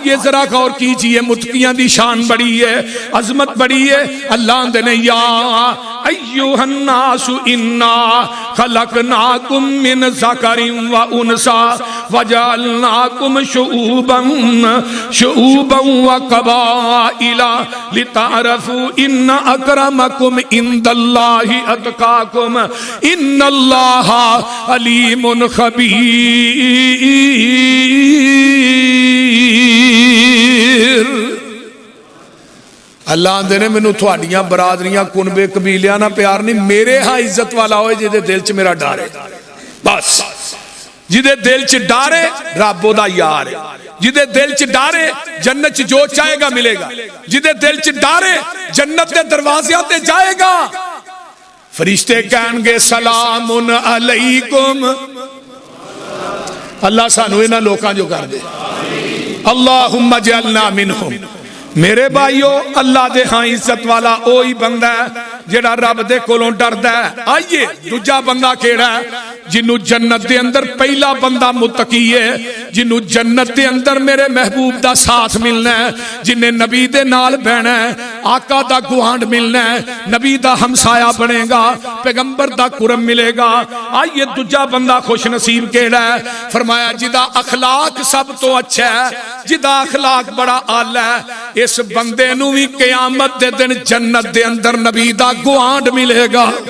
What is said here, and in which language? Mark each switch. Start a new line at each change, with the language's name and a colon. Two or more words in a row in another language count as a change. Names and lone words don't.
Urdu: آئیے ذرا غور کیجئے،
Punjabi: متقیاں دی شان بڑی ہے، عظمت بڑی ہے۔
Arabic: اللہ نے یا ایھا الناس انا خلقناکم من ذکر و انثی وجعلناکم شعوبا وقبائل لتعرفوا ان اکرمکم عند اللہ اتقاکم ان اللہ علیم خبیر۔
Punjabi: اللہ دے نے مینوں تھوڑیاں برادریاں کنبے قبیلیاں نہ پیار نہیں، میرے ہاں عزت والا ہوئے جدے دل چ میرا ڈر ہے، بس جدے دل چ ڈر ہے رب دا یار ہے، جدے دل چ ڈر ہے جنت چ جو چاہے گا ملے گا، جدے دل چ ڈر ہے جنت دے دروازے تے جائے گا۔ فرشتے کہیں گے
Arabic: سلام علیکم،
Punjabi: اللہ سانو انہاں لوکاں جو کر دے،
Arabic: اللہم اجعلنا منہم۔
Punjabi: میرے بھائیو اللہ دے ہاں عزت والا اوہی بندہ ہے جڑا رب دے کولوں ڈردا ہے۔ آئیے دوجا بندہ کیڑا ہے؟ جنوں جنت دے اندر پہلا بندہ متقی ہے، جنوں جنت دے اندر میرے محبوب دا ساتھ ملنا ہے، جنہیں نبی دے نال بہنا ہے، آقا دا گوانڈ ملنا ہے، نبی دا ہمسایہ بنے گا، پیغمبر دا قرب ملے گا۔ آئیے دوجا بندہ خوش نصیب کیڑا ہے؟ فرمایا جدا اخلاق سب تو اچھا ہے، جدا اخلاق بڑا اعلی ہے، اس بندے نو بھی قیامت دے دن جنت دے اندر نبی دا گوانڈ ملے گا۔